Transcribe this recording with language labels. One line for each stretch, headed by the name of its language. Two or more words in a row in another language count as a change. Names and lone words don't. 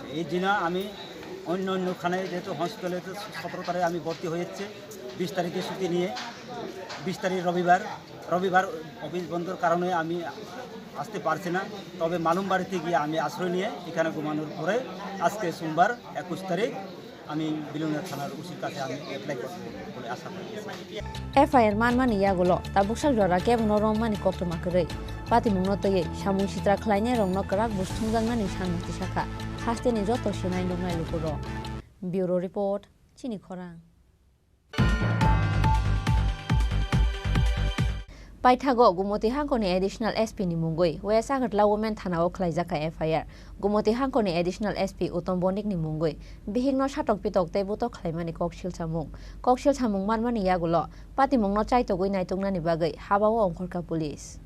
Bangla: এই জন্য আমি অন্যখানে যেহেতু হসপিটালে 17 তারিখে আমি ভর্তি হয়েছে, 20 তারিখে ছুটি নিয়ে, 20 তারিখ রবিবার অফিস বন্ধর কারণে আমি আসতে পারছি না। তবে মালুম বাড়িতে গিয়ে আমি আশ্রয় নিয়ে এখানে ঘুমানোর পরে আজকে সোমবার 21 তারিখ আমি বিলুনিয়া থানার ওসির কাছে আমি অ্যাপ্লাই করব বলে আশা করি।
Kok Borok: FIR manmani yagulo tabuksak jora kebno romani koktomakere patimungno toye samung sitra khlaine rongno karak bustungjangmani sanmukti sakha hasteni joto senai dongnai lukuro.
English: Bureau report
Kok Borok: Chini Khorang. Paithago Gumoti Hankoni
English: additional SP
Kok Borok: ni mungoi West Agartla women thanao khlaijaka FIR Gumoti Hankoni
English: additional SP
Kok Borok: Utom Bonik ni mungoi bihingno satok pitok teibuto khlaimani koksil samung manmani yagulo patimungno chaitogoi naitungnani bagai habao ongkhorka police